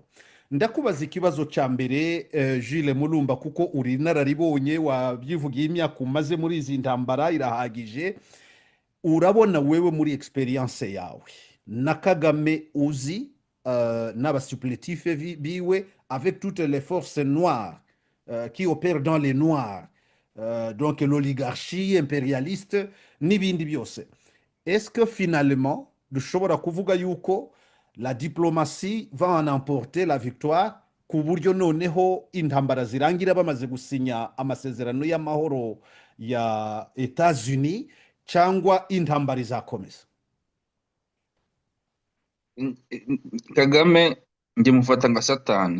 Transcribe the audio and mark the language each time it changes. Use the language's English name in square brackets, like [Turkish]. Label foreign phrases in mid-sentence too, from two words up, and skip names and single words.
[Kinyarwanda] Ndakubaza ikibazo cya mbere, Jules Mulumba, kuko uri nararibonye, wabyivugiye imyaka umaze muri izi ntambara irahagije. Urabona wewe muri experience yawe na Kagame uzi n'abasupplétifs biwe, [French] avec toutes les forces noires qui opèrent dans les noirs, donc l'oligarchie impérialiste [Kinyarwanda] n'ibindi byose. [French] Est-ce que finalement [Kinyarwanda] dushobora kuvuga yuko [French] la diplomatie va en emporter la victoire, [Kinyarwanda] ku buryo noneho intambara zirangira bamaze gusinya amasezerano y'amahoro ya Etats-Unis, cyangwa intambara izakomeza? Kagame nge mufata nka Satani.